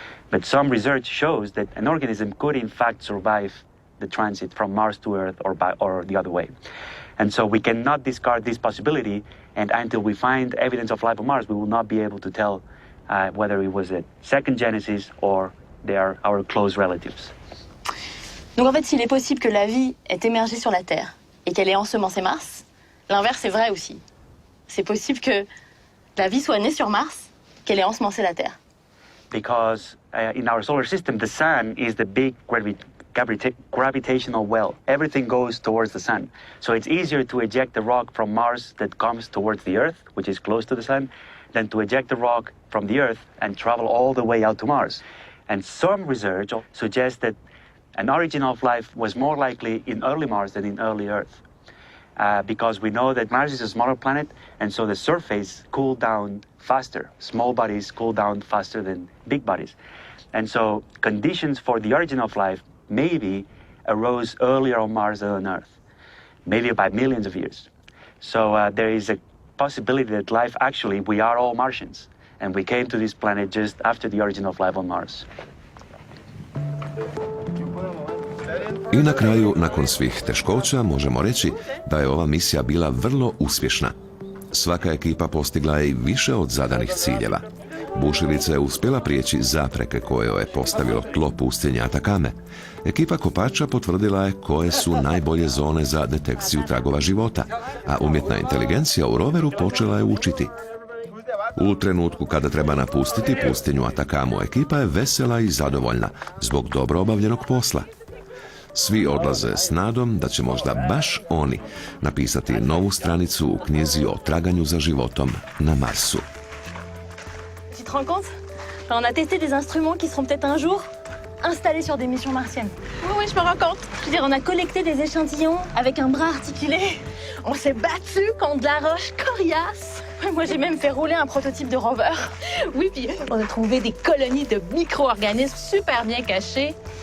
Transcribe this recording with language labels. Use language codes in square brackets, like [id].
[en] But some research shows that an organism could in fact survive the transit from Mars to Earth or the other way. And so we cannot discard this possibility, and until we find evidence of life on Mars, we will not be able to tell whether it was a second genesis or they are our close relatives. [fr] Donc en fait, s'il est possible que la vie ait émergé sur la Terre et qu'elle ait ensemencé Mars, l'inverse est vrai aussi. C'est possible que la vie soit née sur Mars, qu'elle ait ensemencé la Terre. [en] Because in our solar system, the sun is the big gravitational well. Everything goes towards the sun. So it's easier to eject the rock from Mars that comes towards the Earth, which is close to the sun, than to eject the rock from the Earth and travel all the way out to Mars. And some research suggests that an origin of life was more likely in early Mars than in early Earth. Because we know that Mars is a smaller planet, and so the surface cooled down faster. Small bodies cool down faster than big bodies. And so conditions for the origin of life maybe arose earlier on Mars than on Earth, maybe by millions of years. So there is a possibility that life, actually, we are all Martians, and we came to this planet just after the origin of life on Mars. [hr] I na kraju, nakon svih teškoća, možemo reći da je ova misija bila vrlo uspješna. Svaka ekipa postigla je i više od zadanih ciljeva. Bušilica je uspjela prijeći zapreke koje je postavilo tlo pustinje Atakame. Ekipa kopača potvrdila je koje su najbolje zone za detekciju tragova života, a umjetna inteligencija u roveru počela je učiti. U trenutku kada treba napustiti pustinju Atakamu, ekipa je vesela i zadovoljna zbog dobro obavljenog posla. Svi odlaze s nadom da će možda baš oni napisati novu stranicu u knjizi o traganju za životom na Marsu. [fr] Tu te rends compte? On a testé des instruments qui seront peut-être un jour installés sur des missions martiennes. Oui, je me rends compte. Je veux dire, on a collecté des échantillons avec un bras articulé. On s'est battu contre de la roche coriace. Moi, j'ai même fait rouler un prototype de rover. Oui, puis on a trouvé des colonies de micro-organismes super bien cachés.